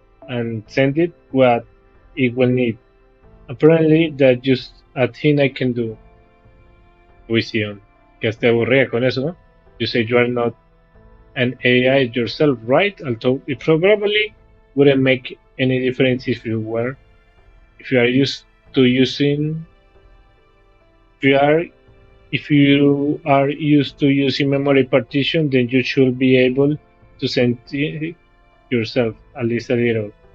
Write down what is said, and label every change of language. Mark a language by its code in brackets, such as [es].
[en] And send it what it will need. Apparently, that's just a thing I can do. [es] Uy, Sion, que te aburría con eso, ¿no? [en] You say you are not an AI yourself, right? Although it probably wouldn't make any difference if you were. If you are used to using, if you are, if you are used to using memory partition, then you should be able to send it yourself at least a little.